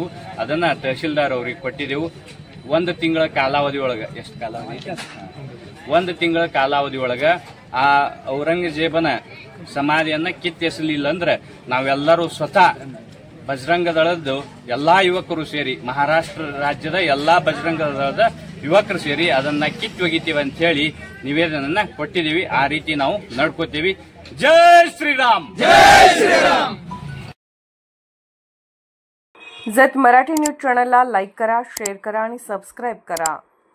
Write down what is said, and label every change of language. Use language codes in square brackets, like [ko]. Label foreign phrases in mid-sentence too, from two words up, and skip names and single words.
[kn] ಅದನ್ನ ತಹಶೀಲ್ದಾರ್ ಅವರಿಗೆ ಕೊಟ್ಟಿದ್ದೆವು। 1 ತಿಂಗಳ ಕಾಲಾವಧಿ ಒಳಗ ಎಷ್ಟು ಕಾಲಾವಧಿ 1 ತಿಂಗಳ ಕಾಲಾವಧಿ ಒಳಗ ಆ ಔರಂಗಜೇಬನ ಸಮಾಧಿಯನ್ನ ಕಿತ್ತೆಸಲಿಲ್ಲ ಅಂದ್ರೆ ನಾವೆಲ್ಲರೂ ಸ್ವತಃ ಬಜರಂಗ ದಳದ ಎಲ್ಲಾ ಯುವಕರು ಸೇರಿ ಮಹಾರಾಷ್ಟ್ರ ರಾಜ್ಯದ ಎಲ್ಲಾ ಬಜರಂಗ ದಳದ ಯುವಕರು ಸೇರಿ ಅದನ್ನ ಕಿತ್ತೊಗಿತೀವಿ ಅಂತ ಹೇಳಿ ನಿವೇದನನ್ನ ಕೊಟ್ಟಿದ್ದೀವಿ। ಆ ರೀತಿ ನಾವು ನಡ್ಕೋತೀವಿ। [hi] जय श्री राम, जय श्री राम। [mr] जत मराठी न्यूज चॅनलला लाईक करा, शेअर करा आणि सबस्क्राईब करा।